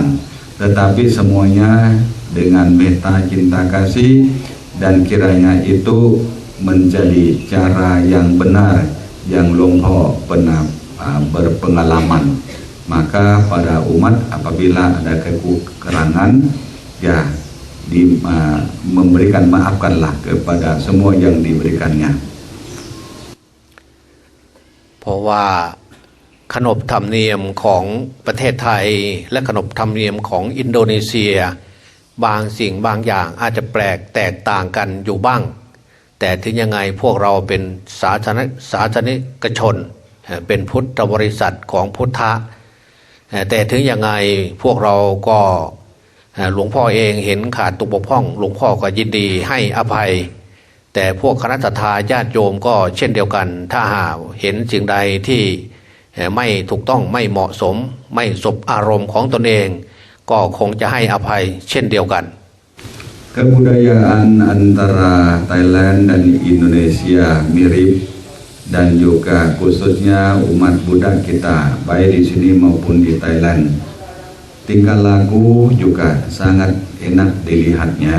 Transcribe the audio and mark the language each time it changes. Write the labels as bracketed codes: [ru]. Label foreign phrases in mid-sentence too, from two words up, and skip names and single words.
[id] Tetapi semuanya dengan metta cinta kasih dan kiranya itu menjadi cara yang benar yang Hluang Pho pernah berpengalaman. Maka pada umat apabila ada kekurangan, ya memberikan maafkanlah kepada semua yang diberikannya. [th] เพราะว่าขนบธรรมเนียมของประเทศไทยและขนบธรรมเนียมของอินโดนีเซียบางสิ่งบางอย่างอาจจะแปล กแตกต่างกันอยู่บ้างแต่ถึงยังไงพวกเราเป็นสาธารณชนเป็นพุทธบริษัทของพุทธะแต่ถึงยังไงพวกเราก็หลวงพ่อเองเห็นขาดตกบกพร่องหลวงพ่อก็ยินดีให้อภัยแต่พวกคณะทาญาติโยมก็เช่นเดียวกันถ้าหากเห็นสิ่งใดที่ไม่ถูกต้องไม่เหมาะสมไม่สบอารมณ์ของตนเองก็คงจะให้อภัยเช่นเดียวกัน [id] Kebudayaan antara Thailand dan Indonesia mirip dan juga khususnya umat Buddha kita baik di sini maupun di Thailand. Tingkah laku juga sangat enak dilihatnya.